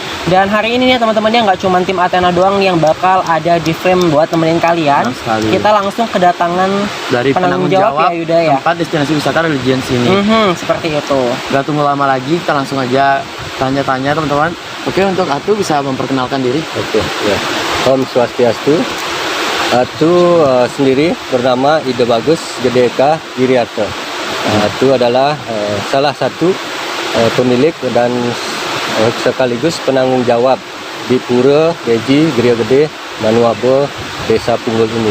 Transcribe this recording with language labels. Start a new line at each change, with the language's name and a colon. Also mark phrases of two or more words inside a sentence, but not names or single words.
Indonesian: Dan hari ini nih teman-teman, dia nggak cuma tim Athena doang nih yang bakal ada di frame buat temenin kalian. Kita langsung kedatangan dari penanggung jawab ya, Yuda, ya. tempat destinasi wisata religion sini. Seperti itu. Gak tunggu lama lagi, kita langsung aja tanya-tanya teman-teman. Oke, untuk Atu bisa memperkenalkan diri. Oke, ya.
Sanskrit: Om Swastiastu.
Indonesian: Atu sendiri bernama Ide Bagus Gedeka Giriarto. Atu adalah salah satu pemilik dan sekaligus penanggung jawab di Pura Beji Geria Gede Manuabe Desa Punggul ini.